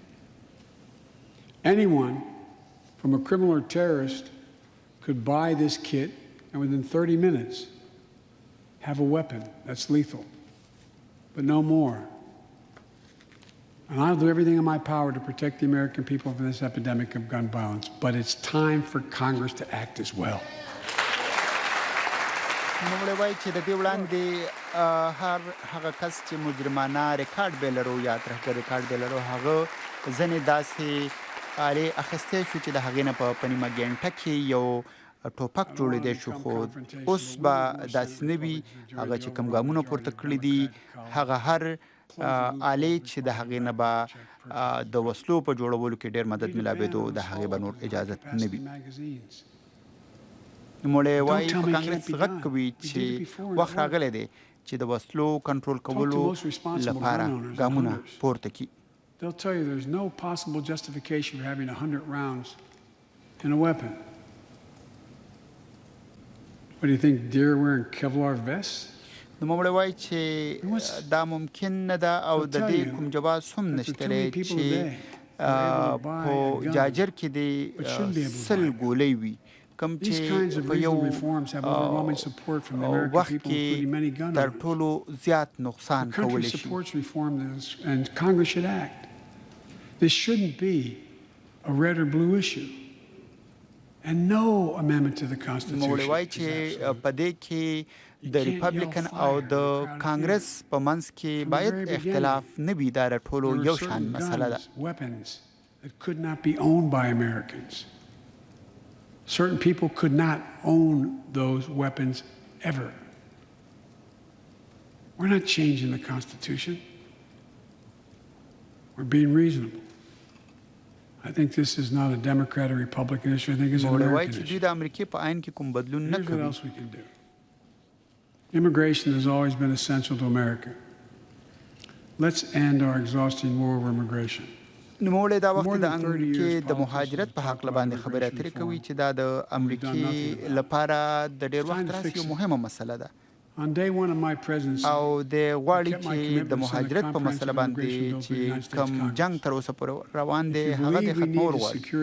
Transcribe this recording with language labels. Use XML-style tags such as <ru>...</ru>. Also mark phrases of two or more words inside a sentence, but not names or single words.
<en>Anyone, from a criminal or terrorist, could buy this kit and within 30 minutes have a weapon that's lethal. But no more. And I'll do everything in my power to protect the American people from this epidemic of gun violence. But it's time for Congress to act as well.</en> <ps>نوموړی وایي چې د دې وړاندې هغه کس چې مجرمانه ریکارډ به لرو یا ترهګر ریکارډ به لرو هغه ځینې داسې آلې اخیستی شو چې د هغې نه په نیمه ګنټه کې یو ټوپک جوړېدی شو خو اوس به داسې نه وي. هغه چې کوم ګامونه پورته کړي دي هغه هر آلې چې د هغې نه به د وسلو په جوړولو کې ډېر مدد میلاوېدو د هغې به نور اجازت نه وي. نوموړی وایي په کانګرس غږ کوي چې وخت راغلی دی چې د وسلو کنټرول کولو لپاره ګامونه پورته کړي.</ps> <en>They'll tell you there's no possible justification for having 100 rounds in a weapon. What do you think, deer wearing Kevlar vests?</en> <ps>نوموړی وایي چې دا ممکن نه ده او د دې کوم جواز هم نشته دی چې په جاجر کې د 100 ګولۍ وي کوم چې په یو وخت کې تر ټولو زیات نقصان کولی شي.</ps> <en>This shouldn't be a red or blue issue. And no amendment to the Constitution.</en> <ps>نوموړی وایي چې په دې کې د ریپبلیکن او د کانګرس په منځ کې باید اختلاف نه وي. دا ټولو یو شان مسله ده.</ps> <en>Weapons that could not be owned by Americans. Certain people could not own those weapons ever. We're not changing the Constitution. We're being reasonable. I think this is not a Democrat or Republican issue. I think it's an American issue. Here's what else we can do. Immigration has always been essential to America. Let's end our exhausting war over immigration.</en> <ps>نوموړی دا وخت د امریکې د مهاجرت په حق باندې خبرې اترې کوي چې دا د امریکې لپاره د ډېر وخت راځي یو مهمه مسله ده او د غواړي چې د مهاجرت په مسله باندې چې کوم جنگ تر اوسه پورې روان دی هغه د ختمول غواړي.</ps>